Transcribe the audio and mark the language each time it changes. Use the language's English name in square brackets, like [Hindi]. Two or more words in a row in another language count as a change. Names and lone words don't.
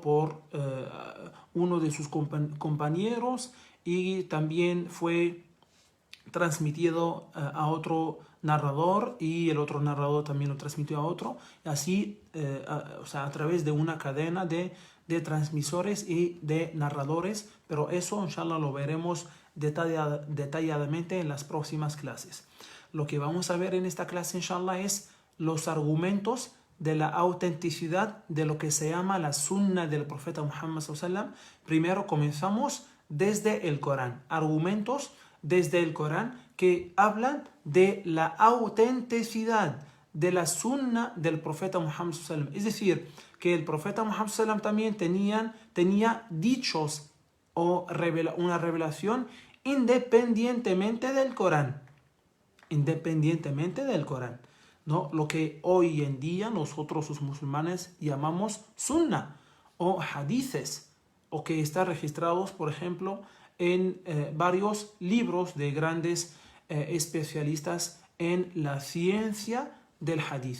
[Spanish] por uno de sus compañeros y también fue transmitido a otro narrador y el otro narrador también lo transmitió a otro, así a través de una cadena de transmisores y de narradores, pero eso inshallah lo veremos detalladamente en las próximas clases. Lo que vamos a ver en esta clase inshallah es los argumentos de la autenticidad de lo que se llama la sunna del profeta Muhammad [Arabic] صلى الله عليه وسلم. [Spanish] Primero comenzamos desde el Corán, argumentos desde el Corán que hablan de la autenticidad de la sunna del profeta Muhammad [Arabic] صلى الله عليه وسلم. [Spanish] Es decir, que el profeta Muhammad [Arabic] صلى الله عليه وسلم [Spanish] también tenía dichos o una revelación independientemente del Corán. ¿No? Lo que hoy en día nosotros los musulmanes llamamos sunna o hadices, o que están registrados, por ejemplo, en varios libros de grandes especialistas en la ciencia del hadith.